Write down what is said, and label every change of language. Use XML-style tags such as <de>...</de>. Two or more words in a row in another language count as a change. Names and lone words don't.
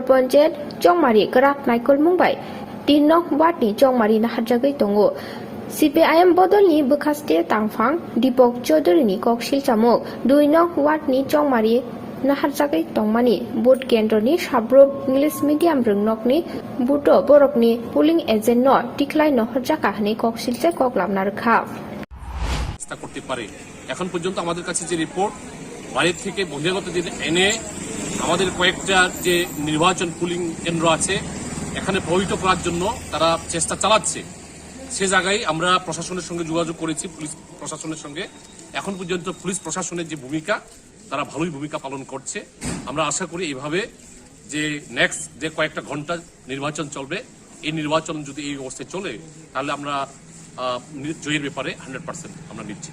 <trp>Ponjet Jongmari Karak Michael Mumbai 3 Nok Watni Jongmari Nahajagai Tongo CPIM Bodolni Bukaste Tangfang Dipok Choduri Kokshil Chamok 2 Nok Watni Jongmari Nahajagai Tongmani Boot Kendroni Sabrom</trp> <en>English Medium</en> <trp>Rungnokni Buto Borokni</trp> <en>Polling Agent</en> <trp>No Tiklai No Hajaka Kokshilche Koklamna Rakha</trp> <bn>করতে পারে এখন পর্যন্ত আমাদের কাছে যে রিপোর্ট বাইরে থেকে বহিরাগত এনে আমাদের কয়েকটা যে নির্বাচন পুলিং কেন্দ্র আছে এখানে প্রভাবিত করার জন্য তারা চেষ্টা চালাচ্ছে সে জায়গায় আমরা প্রশাসনের সঙ্গে যোগাযোগ করেছি পুলিশ প্রশাসনের সঙ্গে এখন পর্যন্ত পুলিশ প্রশাসনের যে ভূমিকা তারা ভালোই ভূমিকা পালন করছে আমরা আশা করি এইভাবে যে নেক্সট যে কয়েকটা ঘন্টা নির্বাচন চলবে এই নির্বাচন যদি এই অবস্থায় চলে তাহলে আমরা জয়ের ব্যাপারে 100% আমরা নিচ্ছি</bn>